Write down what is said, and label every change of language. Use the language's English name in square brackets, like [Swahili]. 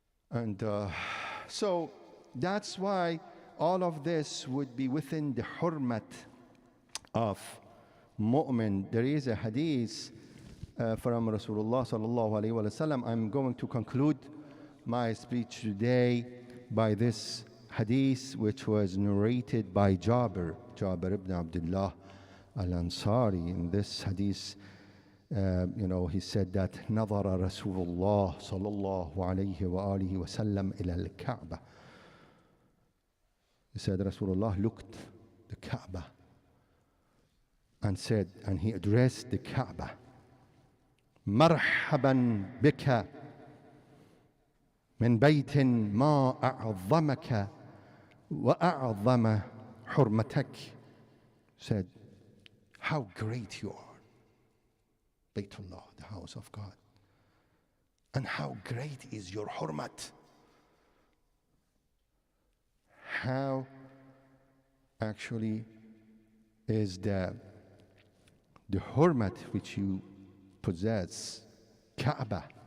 [English] And so that's why all of this would be within the hurmat of mu'min. There is a hadith from Rasulullah sallallahu alayhi wa sallam. I'm going to conclude my speech today by this hadith, which was narrated by Jabir ibn Abdullah al-Ansari. In this hadith, he said that [Arabic] نظر رسول الله صلى الله عليه وآله وسلم إلى الكعبة. [English] He said Rasulullah looked the Kaaba and he addressed the Kaaba. [Arabic] مرحبا بك من بيت ما أعظمك وأعظم حرمتك. [English] Said, how great you are, Baytullah, the house of God, and how great is your hurmat. How actually is the hurmat which you possess, Kaaba.